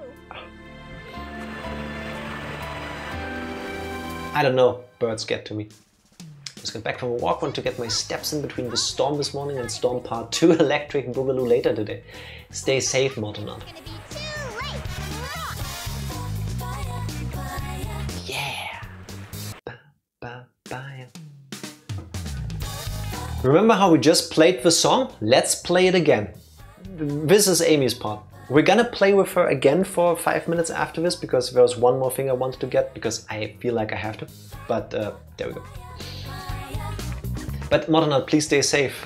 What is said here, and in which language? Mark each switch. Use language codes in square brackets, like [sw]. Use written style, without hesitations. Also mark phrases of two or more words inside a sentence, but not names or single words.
[en] I don't know, birds get to me. Just got back from a walk, want to get my steps in between the storm this morning and Storm Part 2 Electric Boogaloo later today. Stay safe, Motonaut. Gonna be too late. Yeah! Ba-ba-ba-ya. Remember how we just played the song? Let's play it again. This is Amy's part. We're gonna play with her again for 5 minutes after this because there's one more thing I wanted to get because I feel like I have to. But there we go. But Motonaut, please stay safe.